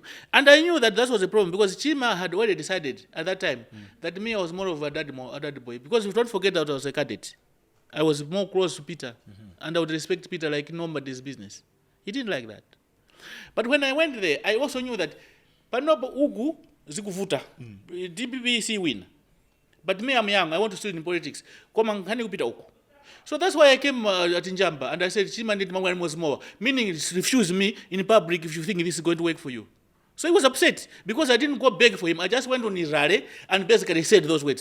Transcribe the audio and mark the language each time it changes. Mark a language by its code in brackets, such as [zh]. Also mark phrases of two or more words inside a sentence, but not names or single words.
[en] And I knew that was a problem because Chilima had already decided at that time that me I was more of a daddy boy. Because you don't forget that I was a cadet. I was more close to Peter, and I would respect Peter like nobody's business. He didn't like that. But when I went there, I also knew that [ny] panopo ugu zikuvuta, [en] DPPC win. But me, I'm young. I want to study in politics. So that's why I came at Njamba and I said, Chilima need more, meaning refuse me in public if you think this is going to work for you. So he was upset because I didn't go beg for him. I just went on his rally and basically said those words.